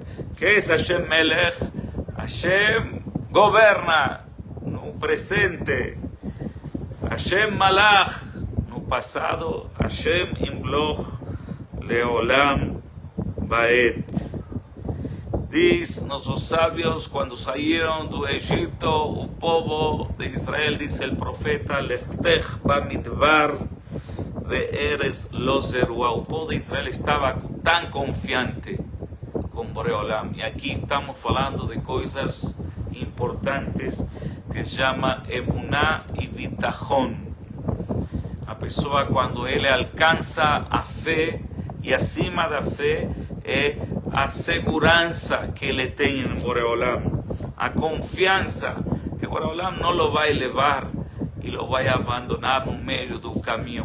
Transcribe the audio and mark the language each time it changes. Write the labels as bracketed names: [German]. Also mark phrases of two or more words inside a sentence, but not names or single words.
[Portuguese] Que é [Hebrew] השם מלך? [Portuguese] Hashem governa no presente, [Hebrew] השם מלך [Portuguese] no passado, [Hebrew] השם ימלוך לעולם ועד. [Portuguese] Diz nossos sábios, quando saíram do Egito, o povo de Israel, diz o profeta, [Hebrew] לכתך במדבר בארץ לא זרועה. [Portuguese] O povo de Israel estava tão confiante com Boreolam. E aqui estamos falando de coisas importantes que se chama emuná e bitachon. A pessoa, quando ele alcança a fé, e acima da fé é a segurança que ele tem em Boreolam, a confiança que Boreolam não o vai levar e o vai abandonar no meio do caminho.